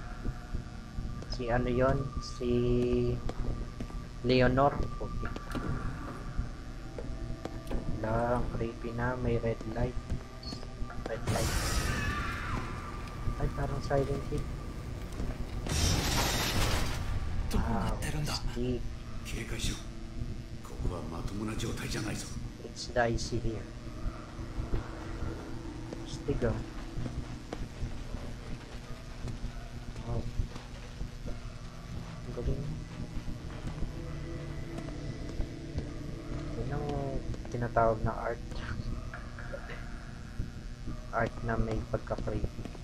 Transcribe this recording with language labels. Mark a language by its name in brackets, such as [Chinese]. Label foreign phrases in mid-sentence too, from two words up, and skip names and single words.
[Filipino] Si yon? Si Leonor. Okay. Lang, creepy na. May [English] red light. Red light. [Filipino] Ay, parang Silent Hill. Steve. [Japanese] 警戒しろ。ここはまともな状態じゃないぞ。 [English] It's dicey here. Stigo. Oh. [Filipino] Ang galing. Yun ang tinatawag na art. Art na may pagka-creepy.